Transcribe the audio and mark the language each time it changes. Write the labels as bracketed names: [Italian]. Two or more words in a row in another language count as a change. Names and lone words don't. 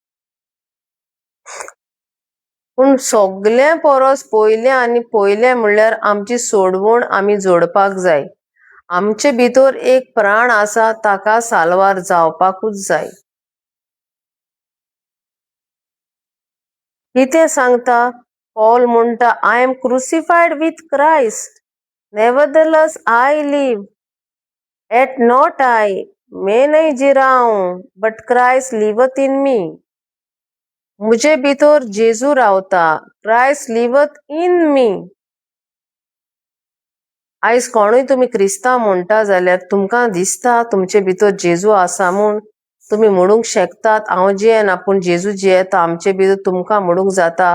[Konkani] पूण सगळें परस पयलें म्हणल्यार आमची सोडवण आमी जोडपाक जाय. आमचे भितर एक प्राण आसा, ताका साल्वार जावपाकूच जाय. कितें सांगता पॉल? [English] म्हणटा, I am crucified with Christ, nevertheless I live, yet not I, [Hindi] मैं नहीं जी रहा हूं, [English] but Christ liveth in me. [Konkani] मुझे भितर जेजू रावता, [English] Christ liveth in me. [Konkani] आयज कोणूय तुमी क्रिस्तांव म्हणटा जाल्यार तुमकां दिसता तुमचे भितर जेजू आसा म्हूण तुमी म्हणूंक शकतात, हांव जियेना पूण जेजू जियेता. आमचे भितर तुमकां म्हणूंक जाता.